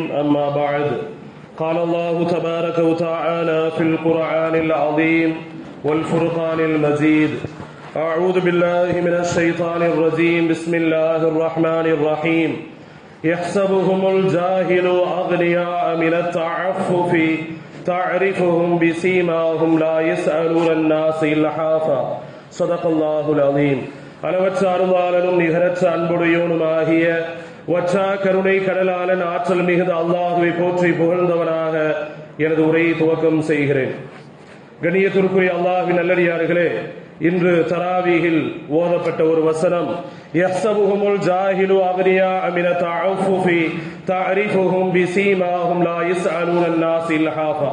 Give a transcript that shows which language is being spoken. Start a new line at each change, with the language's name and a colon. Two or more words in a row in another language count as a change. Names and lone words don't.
Arabic: أما بعد، قال الله تبارك وتعالى في القرآن العظيم والفرقان المجيد: أعوذ بالله من الشيطان الرجيم. بسم الله الرحمن الرحيم. يحسبهم الجاهل أغنياء من التعفف تعرفهم بسيماهم لا يسألون الناس إلحافا. صدق الله العظيم.
Tamil: அளவற்ற அருளாளனும் நிகரற்ற அன்புடையோனுமாகிய வற்றா கருணை கடலாளன் ஆற்றல் மிகுந்த அல்லாஹுவை போற்றி புகழ்ந்தவனாக எனது உரையை துவக்கம் செய்கிறேன். கண்ணியத்திற்குரிய அல்லாஹ்வின் நல்லடியார்களே, இன்று தராவீஹில் ஓதப்பட்ட ஒரு வசனம்,
Arabic: يحسبهم الجاهل أغنياء من التعفف تعرفهم بسيماهم لا يسألون الناس إلحافا.